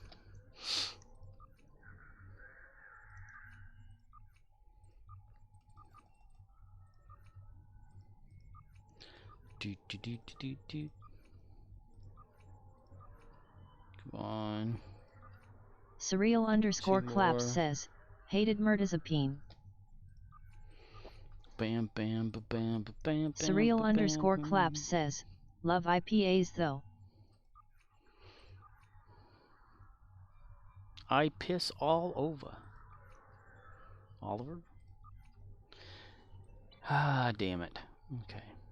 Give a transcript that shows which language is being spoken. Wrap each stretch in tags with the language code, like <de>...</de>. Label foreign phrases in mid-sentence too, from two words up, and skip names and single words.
<en>Come on. Surreal_claps says, hated mirtazapine. Bam, bam, ba, bam, ba, bam, bam. Surreal_claps says, love IPAs though. I piss all over. Oliver? Ah, damn it. Okay.</en>